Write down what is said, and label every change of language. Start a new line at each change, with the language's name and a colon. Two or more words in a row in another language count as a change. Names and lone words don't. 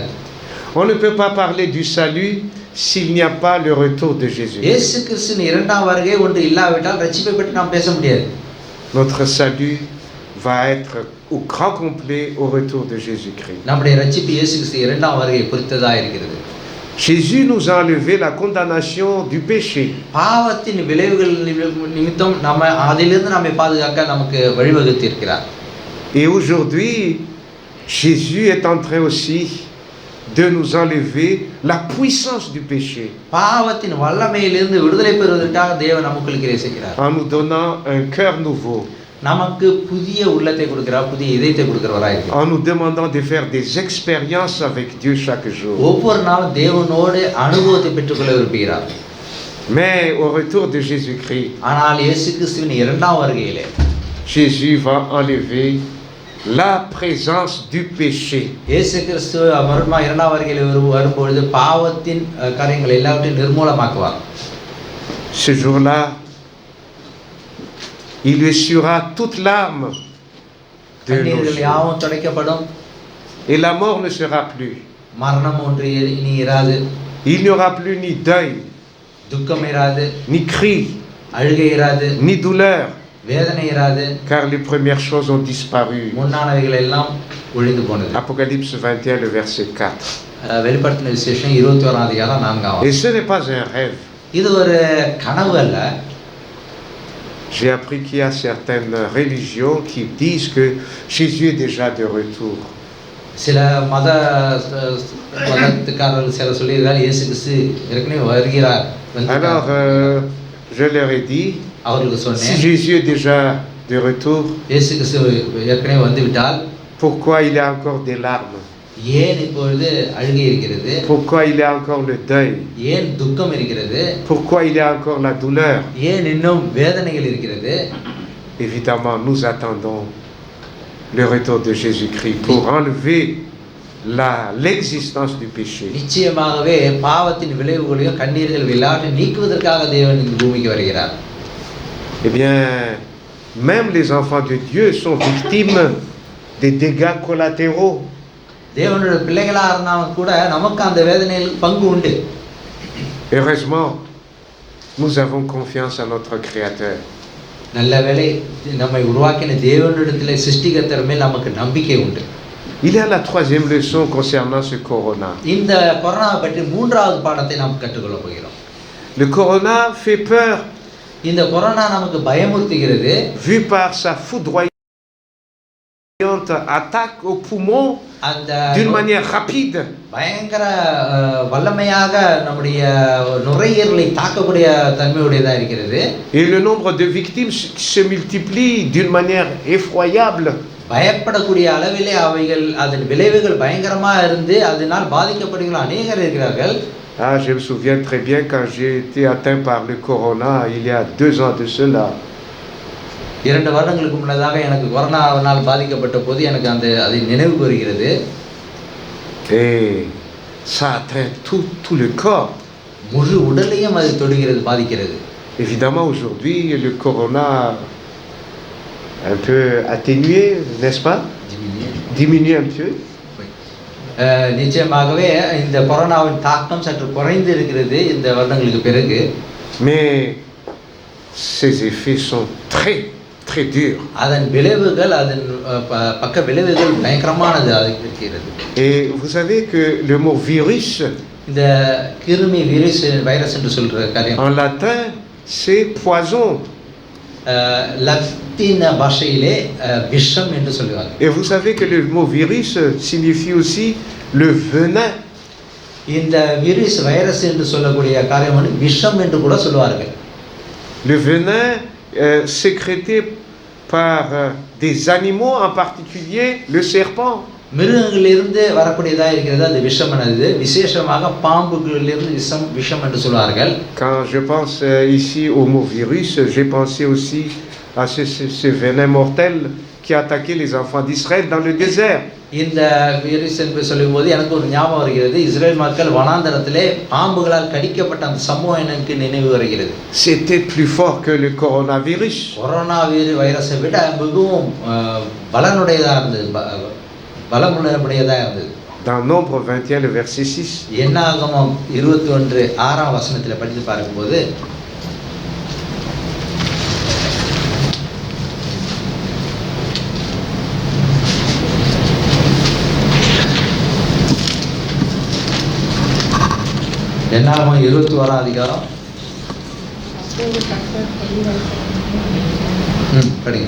French: On ne peut pas parler du salut s'il n'y a pas le retour de Jésus.
Tamil: இயேசு கிறிஸ்துவின் இரண்டாம் வருகை ஒன்று இல்லாவிட்டால் ரட்சிப்பை பற்றி நாம் பேச முடியாது.
French: Notre salut va être au grand complet au retour de Jésus-Christ.
Tamil: நம்முடைய ரட்சிப்பு இயேசு கிறிஸ்து இரண்டாம் வருகை குறித்ததா இருக்கிறது.
French: Jésus nous a enlevé la condamnation du péché.
Tamil: பாவத்தின் விளைவுகள் நிமித்தம் அதிலிருந்து நம்மை பாதுகாக்க நமக்கு வழிவகுத்து இருக்கிறார்.
French: Et aujourd'hui, Jésus est en train aussi de nous enlever la puissance du péché.
Tamil: பாவத்தின் வல்லமையிலிருந்து விடுதலை பெறுவதற்காக தேவன் நமக்கு கிரியை செய்கிறார்.
French: En nous donnant un cœur nouveau.
Tamil: நமக்கு புதிய உள்ளத்தை கொடுக்கிறார், புதிய இதயத்தை கொடுக்கிறவராய் இருக்கிறார்.
French: En nous demandant de faire des expériences avec Dieu chaque jour.
Tamil: ஒவ்வொரு நாளும் தேவனோடு அனுபவத்தை பெற்றுக்கொள்ள விரும்புகிறார்.
French: Mais au retour de Jésus-Christ,
Tamil: ஆனால் இயேசு கிறிஸ்துவின் இரண்டாம் வருகையிலே
French: Jésus va enlever la présence du péché.
Tamil: இயேசு கிறிஸ்து இரண்டாம் வருகையிலே வரும்பொழுது பாவத்தின் காரியங்கள் எல்லாவற்றையும் நிர்மூலமாக்குவார்.
French: Ce jour-là, il essuiera toute larme de nos yeux.
Tamil: யாவும் துடைக்கப்படும்.
French: Et la mort ne sera plus.
Tamil: மரணம் ஒன்று இனி இராது.
French: Il n'y aura plus ni deuil,
Tamil: துக்கம் இராது,
French: ni cri,
Tamil: அழுகை இராது,
French: ni douleur,
Tamil: வேதனை இராது.
French: car les premières choses ont disparu.
Tamil: முன்னானவைகள் எல்லாம் ஒழிந்து போனது.
French: Apocalypse 21, le verset 4.
Tamil: வெளிப்படுத்தின விசேஷம் 21ஆம் அதிகாரம் 4ஆம்.
French: Et ce n'est pas un rêve.
Tamil: இது ஒரு கனவு அல்ல.
French: J'ai appris qu'il y a certaines religions qui disent que Jésus est déjà de retour.
Tamil: சில மதத்துக்காரர்கள் சில சொல்லியிருக்கார் இயேசு கிறிஸ்து ஏற்கனவே வருகிறார்.
French: Alors, je leur ai dit,
Tamil: அவர்களுக்கு
French: si
Tamil: சொன்னேன்,
French: Jésus est déjà de retour,
Tamil: இயேசு கிறிஸ்து ஏற்கனவே வந்து விட்டால்
French: pourquoi il y a encore des larmes?
Tamil: ஏன் இப்பொழுது அழுகை இருக்கிறது?
French: Pourquoi il y a encore le deuil?
Tamil: ஏன் துக்கம் இருக்கிறது?
French: Pourquoi il y a encore la douleur?
Tamil: ஏன் இன்னும் வேதனைகள் இருக்கிறது?
French: Évidemment, nous attendons le retour de Jésus-Christ pour enlever l'existence du péché.
Tamil: நிச்சயமாகவே பாவத்தின் விளைவுகளையும் கண்ணீர்கள் எல்லாவற்றையும் நீக்குவதற்காக தேவன் இந்த பூமிக்கு வருகிறார்.
French: Eh bien, même les enfants de Dieu sont victimes des dégâts collatéraux.
Tamil: தேவனுடைய பிள்ளைகளா இருந்தாலும் கூட நமக்கு அந்த வேதனையில் பங்கு உண்டு.
French: Heureusement, nous avons confiance en notre Créateur.
Tamil: நல்ல வேளை நம்மை உருவாக்கின தேவனிடத்திலே சிருஷ்டிகர்த்தர் மேல் நமக்கு நம்பிக்கை உண்டு.
French: Il y a la troisième leçon concernant ce corona.
Tamil: இந்த கொரோனாவை பற்றி மூன்றாவது பாடத்தை நாம் கற்றுக்கொள்ள போகிறோம்.
French: Le corona fait peur.
Tamil: இந்த கொரோனா நமக்கு பயமுறுத்துகிறது.
French: Vu par sa foudroyante attaque au poumon
Tamil: அந்த
French: d'une manière rapide.
Tamil: பயங்கர வல்லமையாக நம்முடைய நுரையீரலை தாக்கக்கூடிய தன்மையுடையதா இருக்கிறது.
French: Et le nombre de victimes se multiplie d'une manière effroyable.
Tamil: பயப்படக்கூடிய அளவிலே அவைகள் அதன் விளைவுகள் பயங்கரமா இருந்து அதனால் பாதிக்கப்படுகிற அநேகர் இருக்கிறார்கள்.
French: Ah, je me souviens très bien quand j'ai été atteint par le corona il y a 2 ans de cela.
Tamil: 2 வருடங்களுக்கு முன்னதாக எனக்கு கொரோனாவால் பாதிக்கப்பட்ட போது எனக்கு அதை நினைவு வருகிறது.
French: Et ça atteint tout le corps.
Tamil: முழு உடலையும் அது தொடுகிறது, பாதிக்கிறது.
French: Évidemment, aujourd'hui, le corona un peu atténué, n'est-ce pas? Diminué un peu.
Tamil: நிச்சயமாகவே இந்த கொரோனாவின் தாக்கம் சற்று குறைந்து இருக்கிறது இந்த வருடங்களுக்கு பிறகு.
French: Mais ces effets sont très durs.
Tamil: அதன் விளைவுகள், அதன் பக்க விளைவுகள் பயங்கரமானது இருக்கிறது.
French: Et vous savez que le mot virus,
Tamil: இந்த கிருமி வைரஸ் என்று சொல்ற காரியம்
French: en latin c'est poison.
Tamil: லத்தீன் பாஷையிலே விஷம் என்று சொல்லுவாங்க.
French: Et vous savez que le mot virus signifie aussi le venin.
Tamil: இந்த வைரஸ் என்று சொல்லக்கூடிய காரியம் வந்து விஷம் என்று கூட சொல்வார்கள்.
French: Le venin sécrété par des animaux, en particulier le serpent.
Tamil: மிருகங்களிலிருந்து வரக்கூடியதா இருக்கிறது அந்த விஷமானது. விசேஷமாக பாம்புகளிலிருந்து விஷம் என்று சொல்வார்கள்.
French: Quand je pense ici au mot virus, j'ai pensé aussi à ce venin mortel qui a attaqué les enfants d'Israël dans le désert.
Tamil: இந்த வைரஸ் என்று சொல்லும்போது எனக்கு ஒரு ஞாபகம் வருகிறது. இஸ்ரேல் மக்கள் வனாந்தரத்திலே பாம்புகளால் கடிக்கப்பட்ட அந்த சம்பவம் எனக்கு நினைவு வருகிறது.
French: C'était plus fort que le coronavirus.
Tamil: கொரோனா வைரஸை விட மிகவும் பலனுடையதா இருந்தது, பலமுடையதா இருந்தது.
French: Dans Nombre 21, le verset 6.
Tamil: என்னாகமம் 21:6 வசனத்தில் படித்து பார்க்கும்போது என்னாகமம் 21 அதிகாரம் படிங்க.